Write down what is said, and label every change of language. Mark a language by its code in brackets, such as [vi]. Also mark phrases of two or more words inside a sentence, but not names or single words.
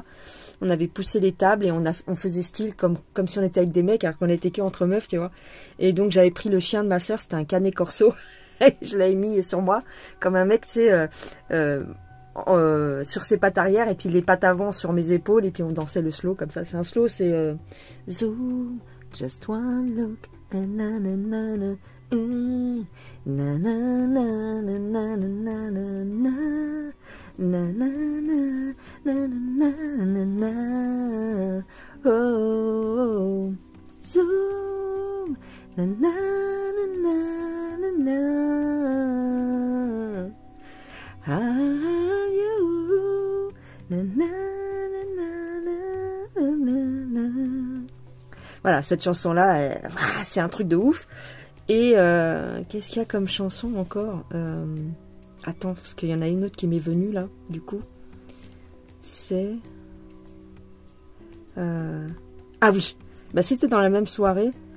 [fr] On avait poussé les tables et on faisait style comme si on était avec des mecs, alors qu'on était que entre meufs, tu vois. Et donc j'avais pris le chien de ma soeur, c'était un canet corso. Et je l'avais mis sur moi, comme un mec, tu sais, sur ses pattes arrière, et puis les pattes avant sur mes épaules, et puis on dansait le slow comme ça. C'est un slow, c'est Zoom, [en] just one look, [fr] and na na na na. Na na na na na na na na. Na na na na na na na. Oh, Zoom. Na na na na na na. [en] Ah, you. Na na na na na na. [fr] Voilà, cette chanson-là, c'est un truc de ouf. Et qu'est-ce qu'il y a comme chanson encore? Attends, parce qu'il y en a une autre qui m'est venue là, du coup. C'est... Ah oui, bah, c'était dans la même soirée.